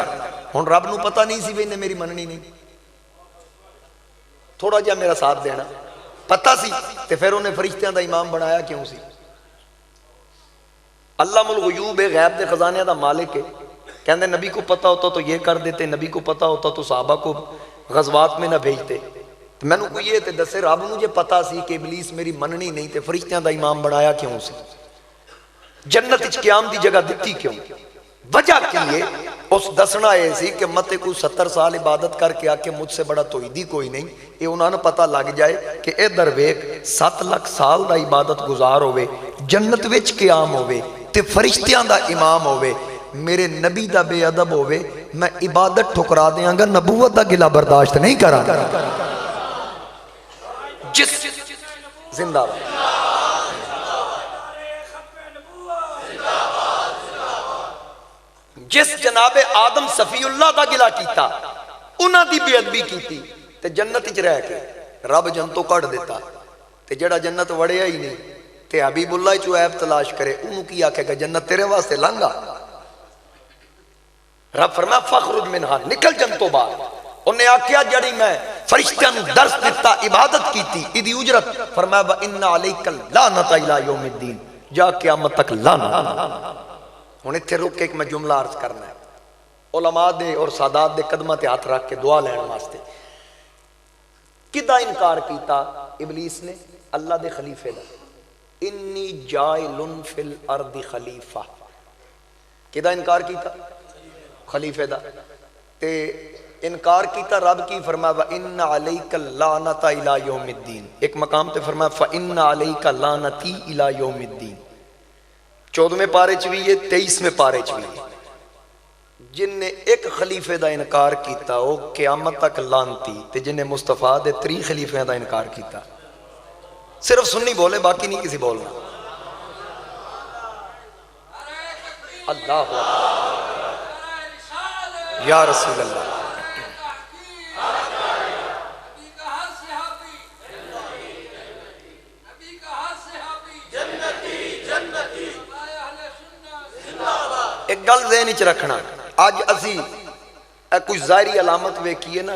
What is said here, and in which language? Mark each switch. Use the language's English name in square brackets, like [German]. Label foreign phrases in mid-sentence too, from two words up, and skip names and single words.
[Punjabi] ہن رب نو پتہ نہیں سی بھی انہیں میری مننی نہیں، تھوڑا جہا میرا ساتھ دینا، پتہ سی تے پھر انہیں فرشتیاں دا امام بنایا کیوں سی؟ [Urdu] علام الغیوب [Punjabi] غیب دے خزانے دا مالک ہے، کہندے [Urdu] نبی کو پتہ ہوتا تو یہ کر دیتے، نبی کو پتہ ہوتا تو صحابہ کو غزوات میں نہ بھیجتے۔ [Punjabi] میں نے کوئی یہ تے دسے رب مجھے پتہ سی کہ ابلیس میری مننی نہیں تے فرشتیاں دا امام بنایا کیوں سی؟ جنت اچ قیام دی جگہ دتی کیوں؟ وجہ کی ہے؟ اس دسنا ہے سی کہ مت کو 70 سال عبادت کر کے آکے [Urdu] مجھ سے بڑا توحیدی کوئی نہیں، [Punjabi] یہ انہوں نے پتہ لگ جائے کہ اے درویک 7 لاکھ سال دا عبادت گزار ہوئے، جنت وچ قیام ہوئے تے فرشتیاں دا امام ہوئے، میرے نبی دا بے ادب ہوئے، میں عبادت ٹھکرا دیاں گا، نبوت دا گلہ برداشت نہیں کرا۔ جس زندہ باد جس جناب آدم صفی اللہ دا گلہ کیتا، انہاں دی بے ادبی کیتی تے جنت اچ رہ کے رب جنتوں کٹ دیتا، تے جڑا جنت وڑیا ہی نہیں تے حبیب اللہ چو عیب تلاش کرے، انہوں کی آکھے گا جنت تیرے واسطے لنگا۔ رب فرمایا [Arabic] فخرج منہا، [Punjabi] نکل جنتوں باہر۔ انہیں آکھیا جڑی میں فرشتیاں نو درس دیتا، عبادت کیتی، ادھی اجرت، فرمایا [Arabic] وَإِنَّ عَلَيْكَ اللَّعْنَةَ إِلَى يَوْمِ الدِّينِ، [Punjabi] جا قیامت تک لعنت۔ ہن ایتھے رک کے ایک میں جملہ عرض کرنا ہے، علماء دے اور سادات دے قدمہ تے ہاتھ رکھ کے دعا لین واسطے۔ کدا انکار کیتا ابلیس نے؟ اللہ دے خلیفے دا، [Arabic] انی جائل فی الارض خلیفہ، [Punjabi] کدا انکار کیتا؟ خلیفے دا۔ تے انکار کیتا رب کی فرمایا [Arabic] وَإِنَّ عَلَيْكَ اللَّعْنَةَ إِلَى يَوْمِ الدِّينِ، [Punjabi] ایک مقام تے فرمایا [Arabic] فَإِنَّ عَلَيْكَ لَعْنَتِي إِلَى يَوْمِ الدِّينِ، [Punjabi] 14ویں پارے چوی ہے، 23ویں پارے چوی ہے۔ جن نے ایک خلیفے دا انکار کیتا وہ قیامت تک لانتی، تے جن نے مصطفیٰ دے 3 خلیفے دا انکار کیتا، صرف سنی بولے باقی نہیں کسی بولنا۔ اللہ یا رسول اللہ، ایک گل ذہن وچ رکھنا، آج اسی کوئی ظاہری علامت ویکھیے نا